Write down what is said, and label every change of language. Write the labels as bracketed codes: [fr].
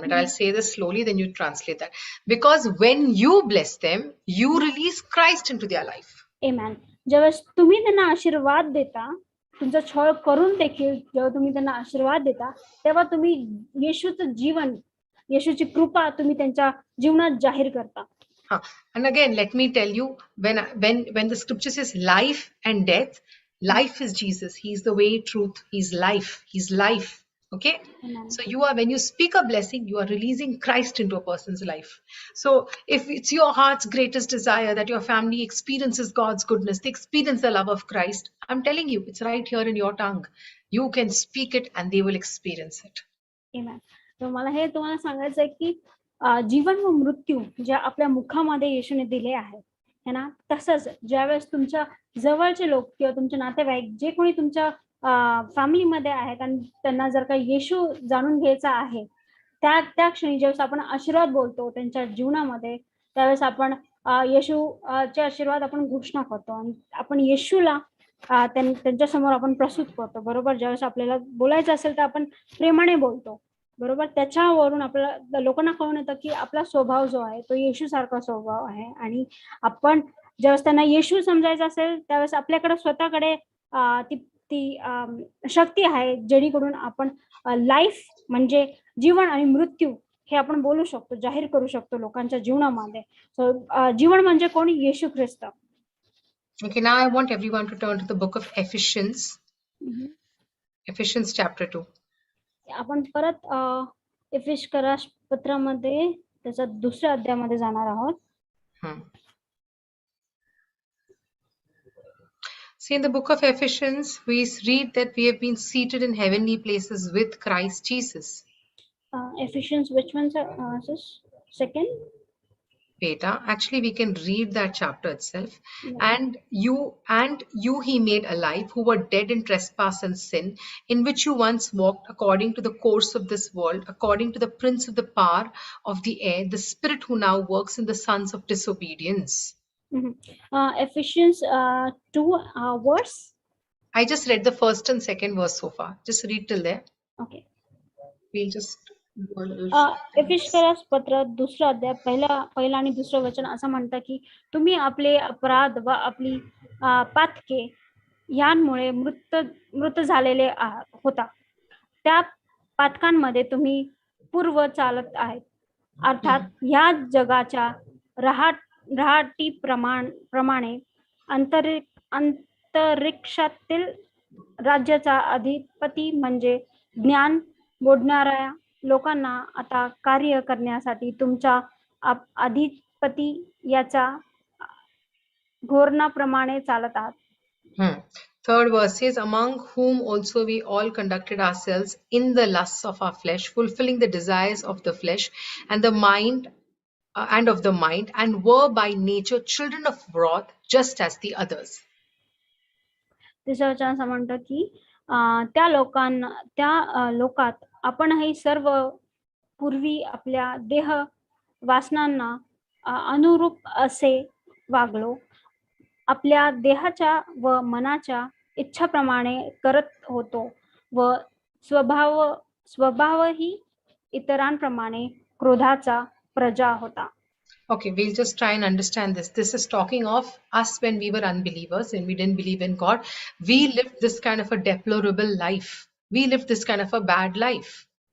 [en] I'll say this slowly, then you translate that. Because when you bless them, you release Christ into their life. Amen. [mr] ज्यावेळेस तुम्ही त्यांना आशीर्वाद देता, तुमचा छळ करून देखील जेव्हा तुम्ही त्यांना आशीर्वाद देता, तेव्हा तुम्ही येशूचं जीवन, येशूची कृपा तुम्ही त्यांच्या जीवनात जाहीर करता. [en] And again, let me tell you, when the scripture says life and death, life is Jesus. He's the way, truth. He's life. He's life. Okay? Amen. So when you speak a blessing, you are releasing Christ into a person's life. So if it's your heart's greatest desire that your family experiences God's goodness, they experience the love of Christ, I'm telling you, it's right here in your tongue. You can speak it and they will experience it. Amen. [mr] तर मला हे तुम्हाला सांगायचं आहे की जीवन व मृत्यू ज्या आपल्या मुखामध्ये येशूने दिले आहे है ना, तसंच ज्यावेळेस तुमच्या जवळचे लोक किंवा तुमचे नातेवाईक जे कोणी तुमच्या फॅमिलीमध्ये आहेत आणि त्यांना जर काही येशू जाणून घ्यायचा आहे, त्या क्षणी ज्यावेळेस आपण आशीर्वाद बोलतो त्यांच्या जीवनामध्ये, त्यावेळेस आपण येशूचे आशीर्वाद आपण घोषणा करतो आणि आपण येशूला त्यांच्या समोर आपण प्रस्तुत करतो. बरोबर, ज्यावेळेस आपल्याला बोलायचं असेल तर आपण प्रेमाने बोलतो. बरोबर, त्याच्यावरून आपल्याला लोकांना कळून येतं की आपला स्वभाव जो आहे तो येशू सारखा स्वभाव आहे. आणि आपण ज्यावेळेस त्यांना येशू समजायचं असेल त्यावेळेस आपल्याकडे स्वतःकडे ती शक्ती आहे जेणेकरून आपण लाईफ म्हणजे जीवन आणि मृत्यू हे आपण बोलू शकतो, जाहीर करू शकतो लोकांच्या जीवनामध्ये. सो जीवन म्हणजे कोण? येशू ख्रिस्त. [en] Okay, now I want everyone to turn to the book of Ephesians. Ephesians chapter 2. [mr] आपण परत एफेसकरास पत्रामध्ये त्याच्या दुसऱ्या अध्यायामध्ये जाणार आहोत. [en] See, in the book of Ephesians, we read that we have been seated in heavenly places with Christ Jesus. Ephesians, which one, sir? Second? Beta. Actually, we can read that chapter itself. And you he made alive, who were dead in trespass and sin, in which you once walked according to the course of this world, according to the prince of the power of the air, the spirit who now works in the sons of disobedience. Ephesians 2 verse. I just read the first and second verse so far. Just read till there. Okay. We'll just [mr] एफेसकरास पत्र दुसरा अध्याय पहिला आणि दुसरं वचन असं म्हणतं की तुम्ही आपले अपराध व आपली पातके यांमुळे मृत झालेले होता, त्या पातकांमध्ये तुम्ही पूर्व चालत आहेत, अर्थात ह्या जगाच्या रहाटी प्रमाणे अंतरिक्षातील राज्याचा अधिपती म्हणजे ज्ञान बोधणाऱ्या लोकांना आता कार्य करण्यासाठी तुमच्या अधिपती याच्या धोरणाप्रमाणे चालत आहात. [en] Third verse says, among whom also we all conducted ourselves in the lusts of our flesh, fulfilling the desires of the flesh and the mind and were by nature children of wrath, just as the others. [mr] तिसरं वचन असं म्हणतं की त्या लोकात आपणही सर्व पूर्वी आपल्या देह वासनांना अनुरूप असे वागलो, आपल्या देहाच्या व मनाच्या इच्छाप्रमाणे करत होतो व स्वभावही इतरांप्रमाणे क्रोधाचा प्रजा होता. [en] Okay, we'll just try and understand this. This is talking of us when we were unbelievers and we didn't believe in God. We lived this kind of a deplorable life. We lived this kind of a bad life.